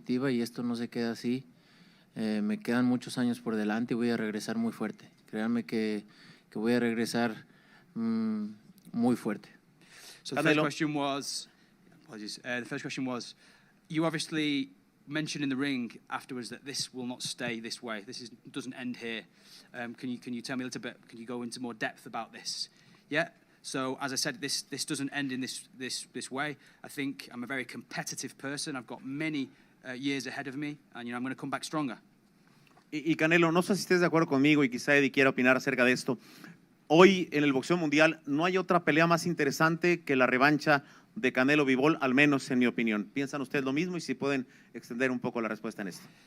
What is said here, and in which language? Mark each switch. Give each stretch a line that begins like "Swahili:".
Spanish: Y esto no se queda así. Me quedan muchos años por delante y voy a regresar muy fuerte. Créanme que voy a regresar muy fuerte.
English: So the first question was, apologies. The first question was, you obviously mentioned in the ring afterwards that this will not stay this way. This doesn't end here. Can you tell me a little bit? Can you go into more depth about this? Yeah. So, as I said, this doesn't end in this way. I think I'm a very competitive person. I've got many years ahead of me, and I'm going to come back stronger.
Spanish: Y Canelo, no sé si estés de acuerdo conmigo y quizá Eddie quiera opinar acerca de esto. Hoy en el boxeo mundial no hay otra pelea más interesante que la revancha de Canelo Bivol, al menos en mi opinión. ¿Piensan ustedes lo mismo? Y si pueden extender un poco la respuesta en esto.